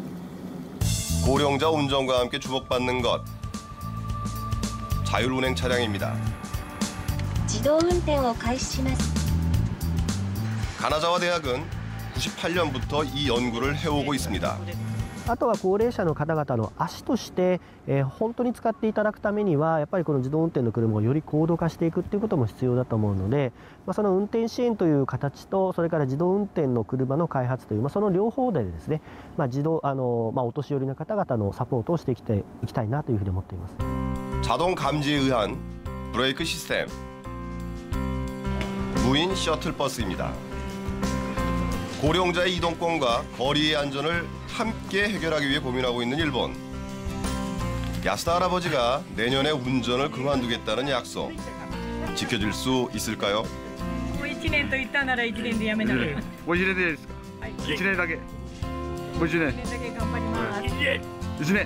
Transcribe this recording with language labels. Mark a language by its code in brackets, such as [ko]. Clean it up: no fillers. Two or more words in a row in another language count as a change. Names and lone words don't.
[ko] 고령자 운전과 함께 주목받는 것. 자율운행 차량입니다. [ja] 自動運転を開始します。 [ko] 가나자와 대학은 98년부터 이 연구를 해오고 있습니다. [ja] あとは高齢者の方々の足として、本当に使っていただくためにはやっぱりこの自動運転の車をより高度化していくっていうことも必要だと思うので、その運転支援という形とそれから自動運転の車の開発という、その両方でですね、お年寄りの方々のサポートをしていきたいなというふうに思っています。 [ko] 자동 감지에 의한 브레이크 시스템. 무인 셔틀버스입니다. 고령자의 이동권과 거리의 안전을 함께 해결하기 위해 고민하고 있는 일본. 야스다 할아버지가 내년에 운전을 그만두겠다는 약속. 지켜질 수 있을까요? [ja] もう1年と言ったなら1年でやめなら。もう1年でいいですか？1年だけ。もう1年。 1年だけ頑張ります。 1年。